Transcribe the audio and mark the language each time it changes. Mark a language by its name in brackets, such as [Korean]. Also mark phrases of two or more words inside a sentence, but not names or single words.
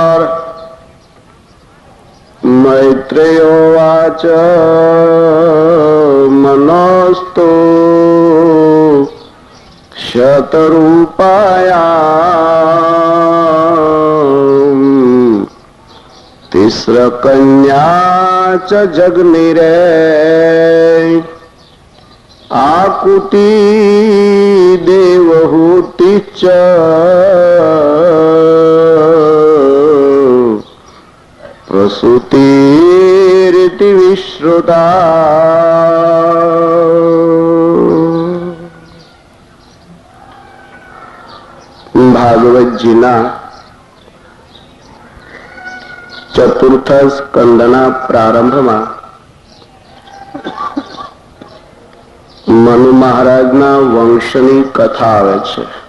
[Sanskrit] मैत्रेयोवाच मनोस्तु शतरूपायाम तिस्रकन्या च जगनिरे आकुति देवहूति च प्रसूतिरिति विश्रुता. [Gujarati] ભાગવતજીના ચતુર્થ સ્કંદના પ્રારંભમાં મનુ મહારાજના વંશની કથા આવે છે.